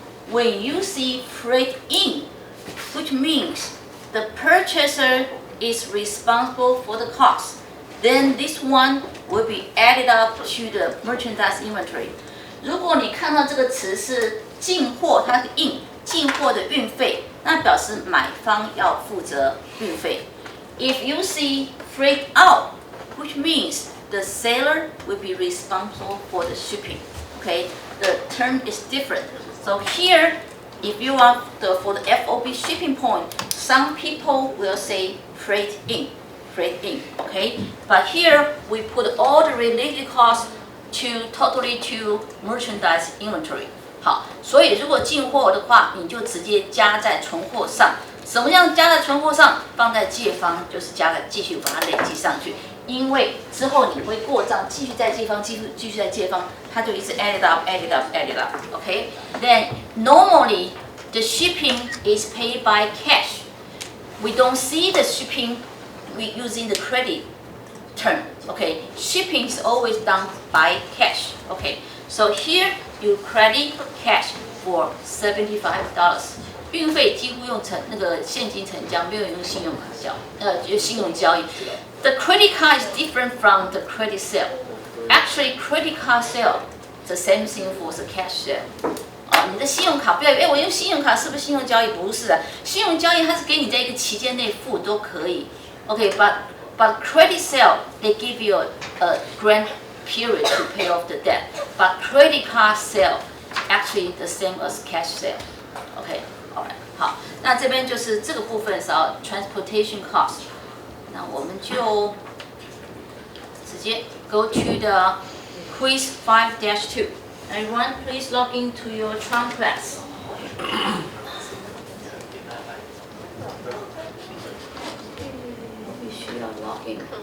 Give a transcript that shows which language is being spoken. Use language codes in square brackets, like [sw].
[en] When you see freight in, which means the purchaser is responsible for the cost, then this one will be added up to the merchandise inventory. [zh] 如果你看到这个词是进货，它的进货的运费，那表示买方要负责运费。 [en] If you see freight out, which means the seller will be responsible for the shipping. Okay, the term is different. So here, if you are for the FOB shipping point, some people will say freight in. Okay, but here we put all the related costs totally to merchandise inventory. [zh] 好，所以如果进货的话，你就直接加在存货上。什么样加在存货上？放在借方，就是继续把它累积上去。因为之后你会过账，继续在借方，继续在借方，它就一直 [en] added up. Okay, then normally the shipping is paid by cash. We don't see the shipping using the credit term. Okay, shipping is always done by cash. Okay, so here you credit cash for $75. [zh] 运费几乎用那个现金成交，没有用信用卡信用交易。 [en] The credit card is different from the credit sale. Actually, credit card sale the same thing for the cash sale. [zh] 你的信用卡不要我用信用卡是不是信用交易？不是啊，信用交易它是给你在一个期间内付都可以。 [en] Okay, but credit sale they give you a grant period to pay off the debt. But credit card sale actually the same as cash sale. Okay. Alright, [zh] 好，那这边就是这个部分是要 [en] transportation cost。 [zh] 那我们就直接 [en] go to the quiz 5-2. Everyone, please log into your Tron class. [zh] 必须要 login。